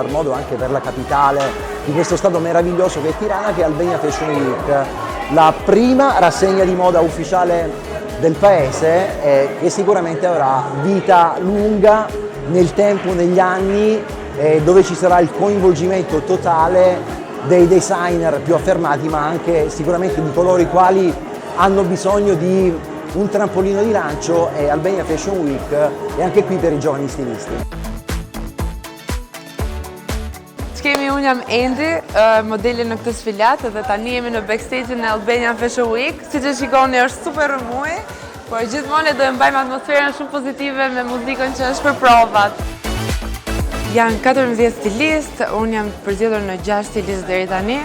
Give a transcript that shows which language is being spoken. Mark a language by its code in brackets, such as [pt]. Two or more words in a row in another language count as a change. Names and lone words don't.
[it] modo anche per la capitale di questo stato meraviglioso che è Tirana, che è Albania Fashion Week, la prima rassegna di moda ufficiale del paese, che sicuramente avrà vita lunga nel tempo, negli anni, dove ci sarà il coinvolgimento totale dei designer più affermati, ma anche sicuramente di coloro i quali hanno bisogno di un trampolino di lancio e Albania Fashion Week è anche qui per i giovani stilisti. [sq] Unë jam Endi, modeli në këtë sfilat dhe tani jemi në backstage-in e Albania Fashion Week. Si që shikoni është super rëmuj, por gjithmonë do e mbajmë atmosferën shumë pozitive me muzikën që është për provat. Janë 14 stilist, unë jam përzgjedhur në 6 stilist deri tani.